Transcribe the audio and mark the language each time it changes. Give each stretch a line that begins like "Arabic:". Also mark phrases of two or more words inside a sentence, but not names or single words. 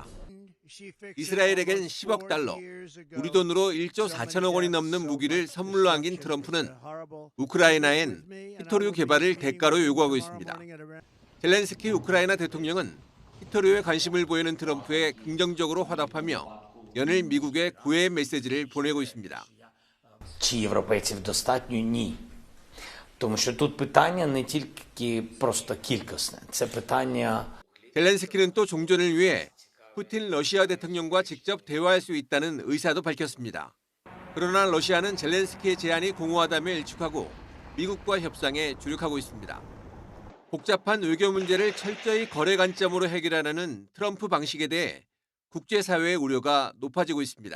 Korean: 이스라엘에겐 10억 달러, 우리 돈으로 1조 4천억 원이 넘는 무기를 선물로 안긴 트럼프는 우크라이나엔 히토류 개발을 대가로 요구하고 있습니다. 젤렌스키 우크라이나 대통령은 히토류에 관심을 보이는 트럼프에 긍정적으로 화답하며 연일 미국에 구애 메시지를 보내고 있습니다.
Ukrainian: Чи європейців достатньо? Ні. Тому що тут питання не тільки просто кількісне, це питання.
Korean: 젤렌스키는 또 종전을 위해 푸틴 러시아 대통령과 직접 대화할 수 있다는 의사도 밝혔습니다. 그러나 러시아는 젤렌스키의 제안이 공허하다며 일축하고 미국과 협상에 주력하고 있습니다. 복잡한 외교 문제를 철저히 거래 관점으로 해결하려는 트럼프 방식에 대해 국제사회의 우려가 높아지고 있습니다.